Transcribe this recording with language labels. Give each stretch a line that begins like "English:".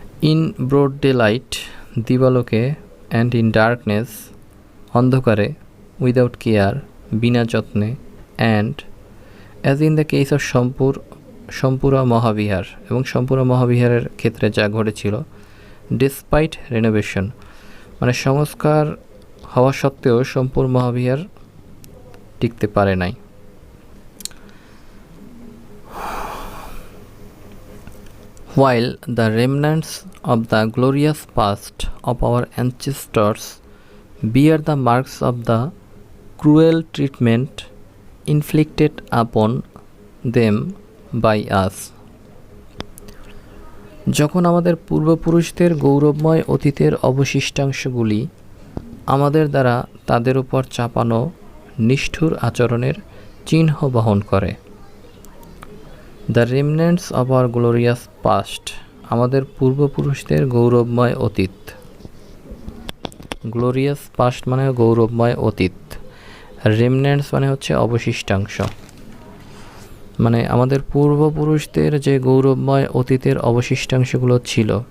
English: in broad daylight
Bangla: দিবালোকে,
English: and in darkness
Bangla: অন্ধকারে,
English: without care
Bangla: বিনা যত্নে,
English: and as in the case of
Bangla: Somapura Mahavihara এবং সোমপুরা মহাবিহারের ক্ষেত্রে যা ঘটেছিল,
English: despite renovation
Bangla: মানে সংস্কার হওয়া সত্ত্বেও সোমপুর মহাবিহার টিকতে পারে নাই।
English: While the remnants of the glorious past of our ancestors bear the marks of the cruel treatment inflicted upon them by us,
Bangla: যখন আমাদের পূর্বপুরুষদের গৌরবময় অতীতের অবশিষ্টাংশগুলি আমাদের দ্বারা তাদের উপর চাপানো নিষ্ঠুর আচরণের চিহ্ন বহন করে।
English: the remnants of our glorious past,
Bangla: আমাদের পূর্বপুরুষদের গৌরবময় অতীত।
English: glorious past
Bangla: মানে গৌরবময় অতীত, রিমনেন্টস মানে হচ্ছে অবশিষ্টাংশ, মানে আমাদের পূর্বপুরুষদের যে গৌরবময় অতীতের অবশিষ্টাংশগুলো ছিল।